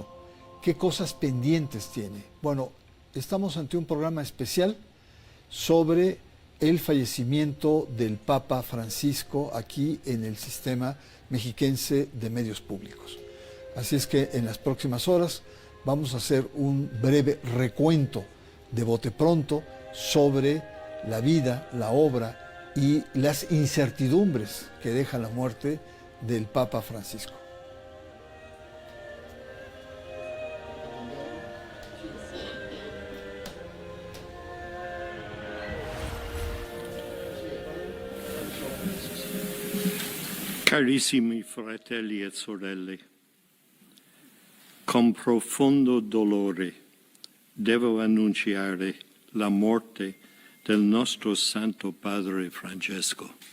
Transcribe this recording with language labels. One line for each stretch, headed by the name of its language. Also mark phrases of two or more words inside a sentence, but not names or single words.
Spanish: ¿Qué cosas pendientes tiene? Bueno, estamos ante un programa especial sobre el fallecimiento del Papa Francisco aquí en el sistema mexiquense de medios públicos. Así es que en las próximas horas vamos a hacer un breve recuento de bote pronto sobre la vida, la obra y las incertidumbres que deja la muerte del Papa Francisco.
Italian: Carissimi fratelli e sorelle, con profondo dolore devo annunciare la morte del nostro Santo Padre Francesco.